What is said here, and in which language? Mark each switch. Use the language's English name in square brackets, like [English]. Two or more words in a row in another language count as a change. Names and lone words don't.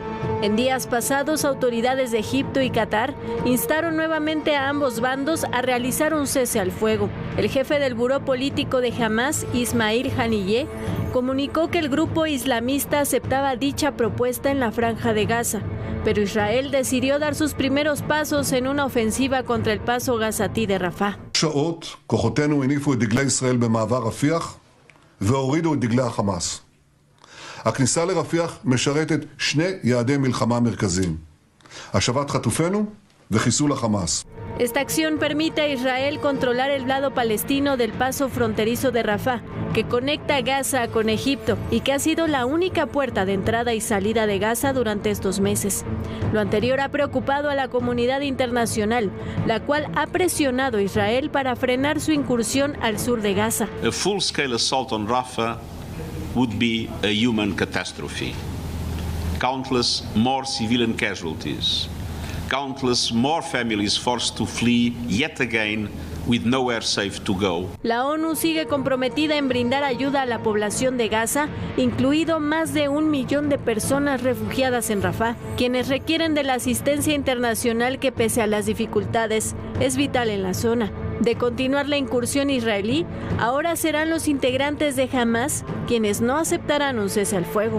[Spanish] En días pasados, autoridades de Egipto y Qatar instaron nuevamente a ambos bandos a realizar un cese al fuego. El jefe del buró político de Hamás, Ismail Haniyeh, comunicó que el grupo islamista aceptaba dicha propuesta en la Franja de Gaza, pero Israel decidió dar sus primeros pasos en una ofensiva contra el paso gazatí de Rafah. [Hebrew] שעות כוחותינו הניפו את דגלי ישראל במעבר רפיח והורידו את דגלי החמאס. הכניסה לרפיח משרתת 2 יעדי מלחמה מרכזיים: השבת חטופינו וחיסול החמאס. [Spanish] Esta acción permite a Israel controlar el lado palestino del paso fronterizo de Rafah, que conecta Gaza con Egipto y que ha sido la única puerta de entrada y salida de Gaza durante estos meses. Lo anterior ha preocupado a la comunidad internacional, la cual ha presionado a Israel para frenar su incursión al sur de Gaza. [English] A full-scale assault on Rafah would be a human catastrophe. Countless more civilian casualties. Countless more families forced to flee yet again with nowhere safe to go. [Spanish] La ONU sigue comprometida en brindar ayuda a la población de Gaza, incluido más de 1 millón de personas refugiadas en Rafah, quienes requieren de la asistencia internacional que, pese a las dificultades, es vital en la zona. De continuar la incursión israelí, ahora serán los integrantes de Hamás quienes no aceptarán un cese al fuego.